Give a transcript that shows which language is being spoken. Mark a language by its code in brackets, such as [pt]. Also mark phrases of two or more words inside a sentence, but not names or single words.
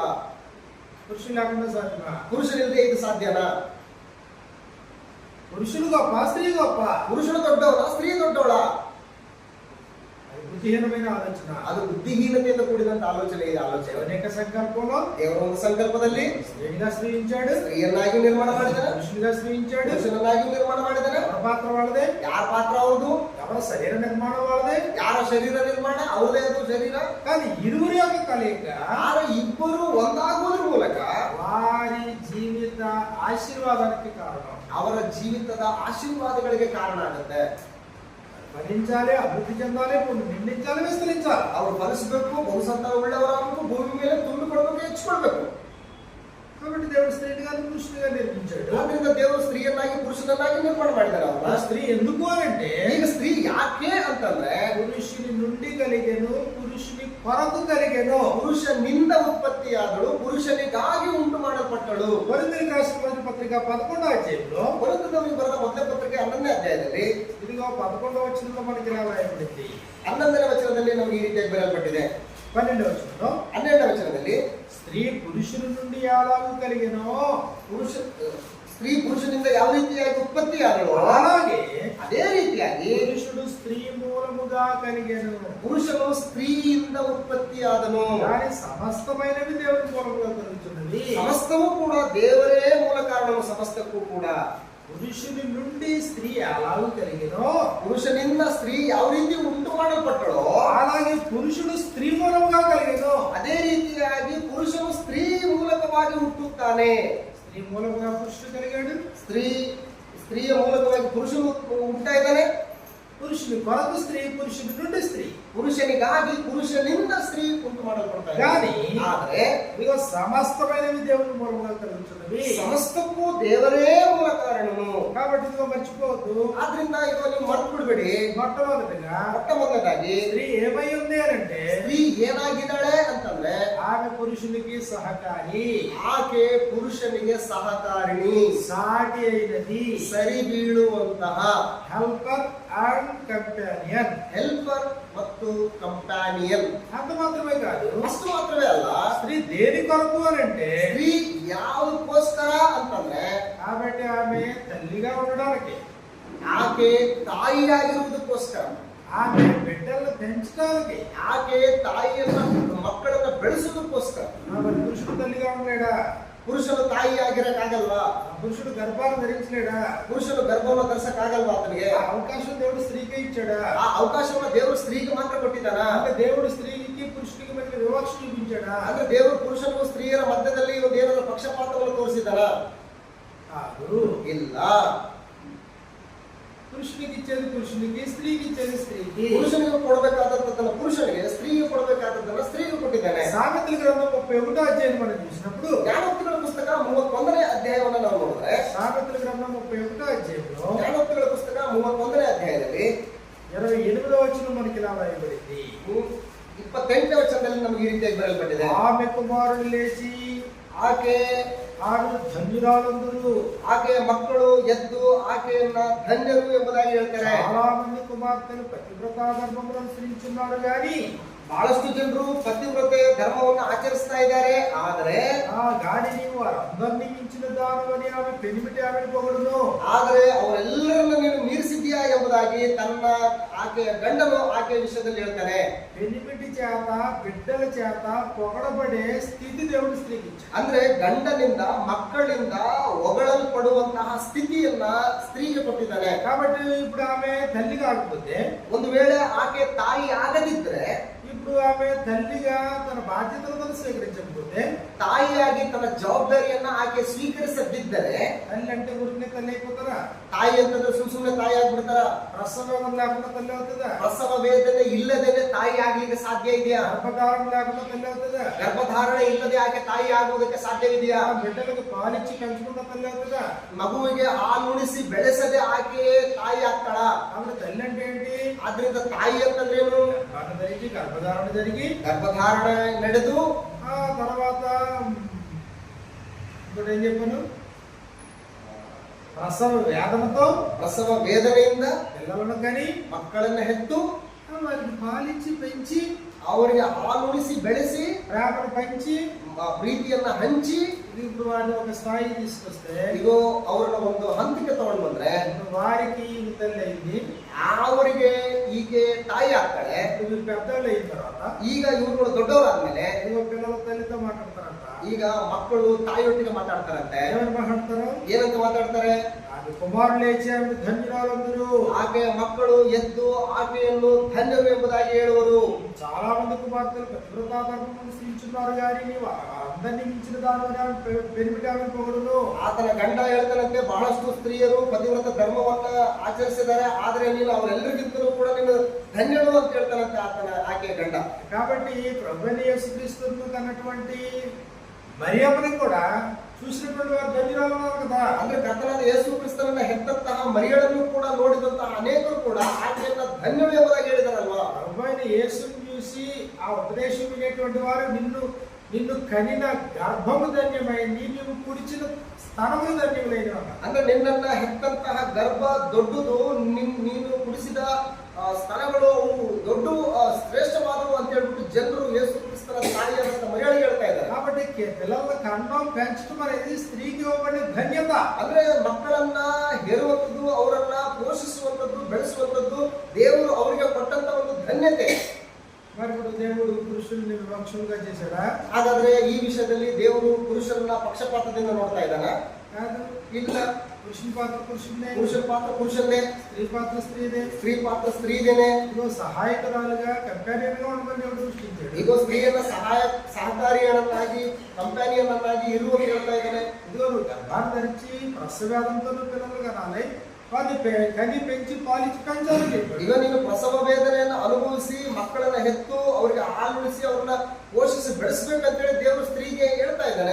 [te] పురుషులు లేకుండా సాధ్యమా? [kn] ಪುರುಷನಿಲ್ಲದೆ ಇದು ಸಾಧ್ಯನಾ? [te] పురుషులు గొప్ప స్త్రీ గొప్ప? [kn] ಪುರುಷನು ದೊಡ್ಡವಳ, ಸ್ತ್ರೀ ದೊಡ್ಡವಳ? [te] అది బుద్ధిహీనమైన ఆలోచన. [kn] ಅದು ಬುದ್ಧಿಹೀನತೆಯಿಂದ ಕೂಡಿದಂತ ಆಲೋಚನೆ ಇದೆ. ಆಲೋಚನೆ [te] అనేక సంకల్పంలో [kn] ದೇವರ ಒಂದು ಸಂಕಲ್ಪದಲ್ಲಿ [te] స్త్రీగా సృజించాడు, [kn] ಸ್ತ್ರೀಯನ್ನಾಗಿ ನಿರ್ಮಾಣ ಮಾಡಿದನ, [te] పురుషునిగా సృజించాడు. [kn] ಪುರುಷನನ್ನಾಗಿ ನಿರ್ಮಾಣ ಮಾಡಿದನ. [te] ఎవరి పాత్ర వాళ్ళదే, [kn] ಯಾರ ಪಾತ್ರ ಅವ್ರದು, [te] ఎవరి శరీర నిర్మాణం వాళ్ళదే. [kn] ಯಾರ ಶರೀರ ನಿರ್ಮಾಣ ಅವ್ರದೇ, ಅದು ಶರೀರ. [te] కానీ ఇరువురి యొక్క కలయిక [kn] ಯಾರ ಇಬ್ಬರು ಒಂದಾಗುವುದ್ರ ಮೂಲಕ [te] వారి జీవిత ఆశీర్వాదానికి కారణం. [kn] ಅವರ ಜೀವಿತದ ಆಶೀರ್ವಾದಗಳಿಗೆ ಕಾರಣ ಆಗುತ್ತೆ. [te] ఫలించాలి, అభివృద్ధి చెందాలి, నిండించాలి, విస్తరించాలి. [kn] ಅವರು ಫಲಿಸಬೇಕು, ಬಹುಸಂತಾನ ಉಳ್ಳವರಾಗಬೇಕು, ಭೂಮಿ ಮೇಲೆ ತುಂಬಿಕೊಳ್ಬೇಕು, ಹೆಚ್ಚಿಕೊಳ್ಬೇಕು. [te] కాబట్టి దేవుడు స్త్రీగా పురుషునిగా నిర్మించాడు. [kn] ಆದ್ರಿಂದ ದೇವರು ಸ್ತ್ರೀಯನ್ನಾಗಿ ಪುರುಷನನ್ನಾಗಿ ನಿರ್ಮಾಣ ಮಾಡಿದ್ದಾರೆ. [te] ఆ [kn] ಅವರ [te] స్త్రీ ఎందుకు అంటే [kn] ಈಗ ಸ್ತ್ರೀ ಯಾಕೆ ಅಂತಂದ್ರೆ [te] పురుషుని నుండి కలిగెను, పురుషుని కొరకు కలిగెను. [kn] ಪುರುಷನಿಂದ ಉತ್ಪತ್ತಿಯಾದಳು, ಪುರುಷನಿಗಾಗಿ ಉಂಟು ಮಾಡಲ್ಪಟ್ಟಳು. [te] కొరింథీయులకు రాసిన మొదటి పత్రిక 11వ అధ్యాయంలో [kn] ಕೊರಿಂಥದವರಿಗೆ ಬರೆದ ಮೊದಲ ಪತ್ರಿಕೆ 11ನೇ ಅಧ್ಯಾಯದಲ್ಲಿ [te] ఇదిగో 11వ వచనంలో మనకి ఇలా రాయబడింది. [kn] 11ನೇ ವಚನದಲ್ಲಿ ನಮಗೆ ಈ ರೀತಿಯಾಗಿ ಬರೆಯಲ್ಪಟ್ಟಿದೆ. [te] 12వ వచనంలో [kn] 12ನೇ ವಚನದಲ್ಲಿ [te] స్త్రీ పురుషుని నుండి ఎలాగూ కలిగెనో [kn] ಸ್ತ್ರೀ ಪುರುಷನಿಂದ ಯಾವ ರೀತಿಯಾಗಿ ಉತ್ಪತ್ತಿಯಾದಳು, [te] అలాగే [kn] ಅದೇ ರೀತಿಯಾಗಿ [te] పురుషుడు స్త్రీ మూలముగా కలిగెను. [kn] ಪುರುಷನು ಸ್ತ್ರೀಯಿಂದ ಉತ್ಪತ್ತಿಯಾದನು. [te] కానీ సమస్తమైనవి దేవుని మూలముగా కలుగుతున్నది. [kn] ಸಮಸ್ತವೂ ಕೂಡ ದೇವರೇ ಮೂಲ ಕಾರಣವು ಸಮಸ್ತಕ್ಕೂ ಕೂಡ. [te] పురుషుని నుండి స్త్రీ ఎలాగూ కలిగెనో [kn] ಪುರುಷನಿಂದ ಸ್ತ್ರೀ ಯಾವ ರೀತಿ ಉಂಟು ಮಾಡಲ್ಪಟ್ಟಳೋ [te] అలాగే పురుషుడు స్త్రీ మూలముగా కలిగెను. [kn] ಅದೇ ರೀತಿಯಾಗಿ ಪುರುಷನು ಸ್ತ್ರೀ ಮೂಲಕವಾಗಿ ಹುಟ್ಟುತ್ತಾನೆ. [te] స్త్రీ మూలముగా పురుషుడు కలిగాడు, [kn] ಸ್ತ್ರೀಯ ಮೂಲಕವಾಗಿ ಪುರುಷನು ಹುಟ್ಟುತ್ತಾ ಇದ್ದಾನೆ. [te] పురుషుని కొరకు స్త్రీ, పురుషుడి నుండి స్త్రీ. [kn] ಪುರುಷನಿಗಾಗಿ ಪುರುಷನಿಂದ ಸ್ತ್ರೀ ಉಂಟು ಮಾಡಲ್ಪಡ್ತಾ [te] కానీ [kn] ಇದ್ದಾನೆ. ಆದ್ರೆ [te] ఇదిగో సమస్తమైనవి దేవుని మూలముగా కలుగుతున్నవి. [kn] ಸಮಸ್ತಕ್ಕೂ ದೇವರೇ ಮೂಲ ಕಾರಣನು. [te] కాబట్టి ఇదిగో మర్చిపోవద్దు. [kn] ಆದ್ರಿಂದ ಇದು ನೀವು ಮರ್ತು ಬಿಡಬೇಡಿ. [te] మొట్టమొదటిగా [kn] ಮೊಟ್ಟ ಮೊದಲನೇದಾಗಿ [te] స్త్రీ ఏమై ఉంది అంటే [kn] ಸ್ತ್ರೀ ಏನಾಗಿದ್ದಾಳೆ ಅಂತಂದ್ರೆ [te] ఆమె పురుషునికి సహకారి, [kn] ಆಕೆ ಪುರುಷನಿಗೆ ಸಹಕಾರಿಣಿ, [te] సాటి అయినది, [kn] ಸರಿ ಬೀಳುವಂತಹ, [en] helper and companion. [kn] ಹೆಲ್ಪರ್ ಮತ್ತು ಕಂಪ್ಯಾನಿಯನ್. [te] అంత మాత్రమే కాదు, [kn] ಅಷ್ಟು ಮಾತ್ರವೇ ಅಲ್ಲ, [te] స్త్రీ దేని కొరకు అని అంటే [kn] ಸ್ತ್ರೀ ಯಾವುದಕ್ಕೋಸ್ಕರ ಅಂತಂದ್ರೆ [te] కాబట్టి ఆమె తల్లిగా ఉండడానికి, [kn] ಆಕೆ ತಾಯಿಯಾಗಿರುವುದಕ್ಕೋಸ್ಕರ, [te] ఆమె బిడ్డలను పెంచడానికి, [kn] ಆಕೆ ತಾಯಿಯನ್ನ ಮಕ್ಕಳನ್ನ ಬೆಳೆಸೋದಕ್ಕೋಸ್ಕರ. [te] మరి పురుషుడు తల్లిగా ఉండలేడా? [kn] ಪುರುಷನು ತಾಯಿಯಾಗಿರಕ್ಕಾಗಲ್ವಾ? [te] పురుషుడు గర్భాన్ని ధరించలేడా? [kn] ಪುರುಷನು ಗರ್ಭವನ್ನು ಧರಿಸಕ್ಕಾಗಲ್ವಾ ಆತನಿಗೆ? [te] ఆ అవకాశం దేవుడు స్త్రీకే ఇచ్చాడా? [kn] ಆ ಅವಕಾಶವನ್ನ ದೇವರು ಸ್ತ್ರೀಗೆ ಮಾತ್ರ ಕೊಟ್ಟಿದ್ದಾನ? [te] అంటే దేవుడు స్త్రీకి పురుషుడికి మధ్య వివక్ష చూపించాడా? [kn] ಅಂದ್ರೆ ದೇವರು ಪುರುಷನಿಗೂ ಸ್ತ್ರೀಯರ ಮಧ್ಯದಲ್ಲಿ ಒಂದು ಏನಾದ್ರು ಪಕ್ಷಪಾತವನ್ನು ತೋರಿಸಿದಾನ? [te] కాదు. [kn] ಇಲ್ಲ. [te] పురుషునికి ఇచ్చేది పురుషునికి, స్త్రీకి ఇచ్చేది స్త్రీకి. [kn] ಪುರುಷನಿಗೆ ಕೊಡಬೇಕಾದದ್ದನ್ನ ಪುರುಷನಿಗೆ, ಸ್ತ್ರೀಗೆ ಕೊಡಬೇಕಾದದ್ದನ್ನ ಸ್ತ್ರೀಗೆ ಕೊಟ್ಟಿದ್ದಾನೆ. [te] సామెతల గ్రంథం 31వ అధ్యాయం మనం చూసినప్పుడు, [kn] ಜ್ಞಾನೋಕ್ತಿಗಳ ಪುಸ್ತಕ 31ನೇ ಅಧ್ಯಾಯವನ್ನು ನಾವು ನೋಡಿದ್ರೆ, [te] సామెతల గ్రంథం 31వ అధ్యాయంలో [kn] ಜ್ಞಾನೋಕ್ತಿಗಳ ಪುಸ್ತಕ 31ನೇ ಅಧ್ಯಾಯದಲ್ಲಿ [te] 28వ వచనం మనకి ఇలా రాయబడింది. [kn] 28ನೇ ವಚನದಲ್ಲಿ ನಮಗೆ ಈ ರೀತಿಯಾಗಿ ಬರೆಯಲ್ಪಟ್ಟಿದೆ. [te] ఆమె కుమారులు లేచి ಆమె ಧನ್ಯರಾದಂದರು, [kn] ಆಕೆಯ ಮಕ್ಕಳು ಎದ್ದು ಆಕೆಯನ್ನ ಧನ್ಯರು ಎಂಬುದಾಗಿ ಹೇಳ್ತಾರೆ. [te] చాలా మంది కుమార్తెలు పతివ్రతా ధర్మములను అనుసరించున్నారు కానీ [kn] ಬಹಳಷ್ಟು ಜನರು ಪತಿವ್ರತೆ ಧರ್ಮವನ್ನು ಆಚರಿಸ್ತಾ ಇದ್ದಾರೆ. ಆದರೆ [te] గాని నీవు వారందరినీ మించిన దానవని ఆమె పెనిమిటి ఆమెను పొగడును. [kn] ಆದರೆ ಅವರೆಲ್ಲರನ್ನ ನೀನು ಮೀರಿಸಿದ್ಯಾ ಎಂಬುದಾಗಿ ತನ್ನ ಆಕೆಯ ಗಂಡನು ಆಕೆಯ ವಿಷಯದಲ್ಲಿ ಹೇಳ್ತಾನೆ. [te] పెనిమిటి చేత బిడ్డల చేత పొగడబడే స్థితి దేవుడు స్త్రీకి ఇచ్చాడు. [kn] ಅಂದ್ರೆ ಗಂಡನಿಂದ ಮಕ್ಕಳಿಂದ ಹೊಗಳಲ್ಪಡುವಂತಹ ಸ್ಥಿತಿಯನ್ನ ಸ್ತ್ರೀಗೆ ಕೊಟ್ಟಿದ್ದಾನೆ. [te] కాబట్టి ఇప్పుడు ఆమె తల్లి కాకపోతే, [kn] ಒಂದು ವೇಳೆ ಆಕೆ ತಾಯಿ ಆಗದಿದ್ರೆ, [te] ఇప్పుడు ఆమె తల్లిగా తన బాధ్యతలను స్వీకరించకపోతే, [kn] ತಾಯಿಯಾಗಿ ತನ್ನ ಜವಾಬ್ದಾರಿಯನ್ನ ಆಕೆ ಸ್ವೀಕರಿಸದಿದ್ದರೆ, [te] తల్లి అంటే ఊరికే తల్లి అయిపోతారా? [kn] ತಾಯಿ ಅಂತಂದ್ರೆ ಸುಮ್ಮನೆ ತಾಯಿ ಆಗ್ಬಿಡ್ತಾರ? [te] ప్రసవం లేకుండా తల్లి అవుతుందా? [kn] ಪ್ರಸವ ವೇದನೆ ಇಲ್ಲದೇನೆ ತಾಯಿ ಆಗ್ಲಿಕ್ಕೆ ಸಾಧ್ಯ ಇದೆಯಾ? [te] గర్భధారణ లేకుండా తల్లి అవుతుందా? [kn] ಗರ್ಭಧಾರಣೆ ಇಲ್ಲದೆ ಆಕೆ ತಾಯಿ ಆಗುವುದಕ್ಕೆ ಸಾಧ್ಯವಿದೆಯಾ? [te] బిడ్డలకు పాలిచ్చి పెంచుకున్న తల్లి అవుతుందా? [kn] ಮಗುವಿಗೆ ಹಾಲುಣಿಸಿ ಬೆಳೆಸದೆ ಆಕೆ ತಾಯಿ ಆಗ್ತಾಳ? [te] ఆవిడ తల్లి అంటే ఏంటి? [kn] ಆದ್ರಿಂದ ತಾಯಿ ಅಂತಂದ್ರೇನು? [te] గర్భధారణ జరిగి [kn] ಗರ್ಭಧಾರಣೆ ನಡೆದು [te] ఆ తర్వాత ఇంకోటి ఏం చెప్పాను, ప్రసవ వేదనతో [kn] ಪ್ರಸವ ವೇದನೆಯಿಂದ [te] పిల్లలను కని [kn] ಮಕ್ಕಳನ್ನ ಹೆತ್ತು [te] వారికి పాలించి పెంచి [kn] ಅವರಿಗೆ ಹಾಲುಣಿಸಿ ಬೆಳೆಸಿ [te] ప్రేమను పంచి [kn] ಪ್ರೀತಿಯನ್ನ ಹಂಚಿ [te] ఇప్పుడు వారిని ఒక స్థాయికి తీసుకొస్తే [kn] ಇದು ಅವ್ರನ್ನ ಒಂದು ಹಂತಕ್ಕೆ ತಗೊಂಡು ಬಂದ್ರೆ [te] ఇప్పుడు వారికి ఈ తల్లి అయింది, [kn] ಅವರಿಗೆ ಹೀಗೆ ತಾಯಿ ಆಗ್ತಾಳೆ. [te] ఇప్పుడు వీరు పెద్దవాళ్ళు అయిన తర్వాత [kn] ಈಗ ಇವ್ರುಗಳು ದೊಡ್ಡವರಾದ್ಮೇಲೆ [te] ఇదిగో పిల్లల తల్లితో మాట్లాడతారంట. [kn] ಈಗ ಮಕ್ಕಳು ತಾಯಿಯೊಟ್ಟಿಗೆ ಮಾತಾಡ್ತಾರಂತೆ. [te] ఏమని మాట్లాడతారు? [kn] ಏನಂತ ಮಾತಾಡ್ತಾರೆ? [te] ఆమె కుమారులు లేచి ఆమె ధన్యురాలందరూ. [kn] ಆಕೆಯ ಮಕ್ಕಳು ಎದ್ದು ಆಕೆಯನ್ನು ಧನ್ಯರು ಎಂಬುದಾಗಿ ಹೇಳುವರು. [te] చాలా మంది కుమార్తెలు పతివ్రతా ధర్మమును స్థించున్నారు కానీ నీవు అందరినీ మించిన దాని పెనిమిటి ఆమె పొగడును. [kn] ಆತನ ಗಂಡ ಹೇಳ್ತಾನಂತೆ, ಬಹಳಷ್ಟು ಸ್ತ್ರೀಯರು ಪತಿವ್ರತ ಧರ್ಮವನ್ನ ಆಚರಿಸಿದ್ದಾರೆ, ಆದ್ರೆ ನೀನು ಅವರೆಲ್ಲರಿಗಿಂತಲೂ ಕೂಡ ನೀನು ಧನ್ಯರು ಅಂತ ಹೇಳ್ತಾನಂತೆ ಆಕೆಯ ಗಂಡ. [te] కాబట్టి ప్రభువైన యేసుక్రీస్తును కన్నటువంటి మరియమ్మని కూడా చూసినటువంటి వారు ధన్యురాలు ఉన్నారు కదా. [kn] ಅಂದ್ರೆ ಕರ್ತನಾದ ಯೇಸು ಕ್ರಿಸ್ತನನ್ನ ಹೆತ್ತಂತಹ ಮರಿಯಳನ್ನು ಕೂಡ ನೋಡಿದಂತಹ ಅನೇಕರು ಕೂಡ ಆಕೆಯನ್ನ ಧನ್ಯರು ಎಂಬುದಾಗಿ ಹೇಳಿದಾರಲ್ವಾ. [te] ప్రభువైన యేసుని చూసి ఆ ఉపదేశం వినేటువంటి వారు నిన్ను కనిన గర్భము ధన్యమైంది, నీవు కుడిచిన స్థానములు ధన్యములైన. [kn] ಅಂದ್ರೆ ನಿನ್ನನ್ನ ಹೆತ್ತಂತಹ ಗರ್ಭ ದೊಡ್ಡದು, ನೀನು ಕುಡಿಸಿದ ಸ್ಥಳಗಳು ದೊಡ್ಡ ಶ್ರೇಷ್ಠವಾದವು ಅಂತ ಹೇಳ್ಬಿಟ್ಟು ಜನರು ಯೇಸು ಕ್ರಿಸ್ತನ ತಾಯಿಯಾದಂತ ಮರಿಯಳಿಗೆ ಹೇಳ್ತಾ ಇದ್ದಾರೆ. [te] కాబట్టి పిల్లల కన్నం పెంచడం అనేది స్త్రీకి ఇవ్వబడిన ధన్యత. [kn] ಅಂದ್ರೆ మಕ್ಕಳನ್ನ ಹೇರುವಂಥದ್ದು, ಅವರನ್ನ ಪೋಷಿಸುವಂಥದ್ದು, ಬೆಳೆಸುವಂಥದ್ದು ದೇವರು ಅವರಿಗೆ ಕೊಟ್ಟಂತ ಒಂದು ಧನ್ಯತೆ. [te] మరి ఇప్పుడు దేవుడు పురుషుల్ని వివక్షలుగా చేశాడా? [kn] ಹಾಗಾದ್ರೆ ಈ ವಿಷಯದಲ್ಲಿ ದೇವರು ಪುರುಷರನ್ನ ಪಕ್ಷಪಾತದಿಂದ ನೋಡ್ತಾ ಇದ್ದಾನ? [te] కాదు. [kn] ಇಲ್ಲ. [te] పురుషుని పాత్ర పురుషుడే, [kn] ಪುರುಷ ಪಾತ್ರ ಪುರುಷನ್ನೇ, [te] స్త్రీ పాత్ర స్త్రీదే. [kn] ಸ್ತ್ರೀ ಪಾತ್ರ ಸ್ತ್ರೀದೇನೆ. [te] ఇదిగో సహాయకురాలుగా కంపానియన్ గా ఉండమని దేవుడు సృష్టించాడు. [kn] ಈಗ ಸ್ತ್ರೀಯನ್ನ ಸಹಕಾರಿಯನ್ನಾಗಿ ಕಂಪ್ಯಾನಿಯನ್ನಾಗಿ ಇರುವಂತ ಹೇಳ್ತಾ ಇದ್ದಾನೆ. [te] ఇదిగో నువ్వు గర్భాన్ని ధరించి ప్రసవేదంతో నువ్వు పిల్లలు కనాలి, వారిని కని పెంచి పాలించి పెంచాలని చెప్పాడు. [kn] ಈಗ ನೀನು ಪ್ರಸವ ವೇದನೆಯನ್ನು ಅನುಭವಿಸಿ ಮಕ್ಕಳನ್ನ ಹೆತ್ತು ಅವರಿಗೆ ಹಾಲುಣಿಸಿ ಅವ್ರನ್ನ ಪೋಷಿಸಿ ಬೆಳೆಸಬೇಕಂತೇಳಿ ದೇವರು ಸ್ತ್ರೀಗೆ ಹೇಳ್ತಾ ಇದ್ದಾನೆ.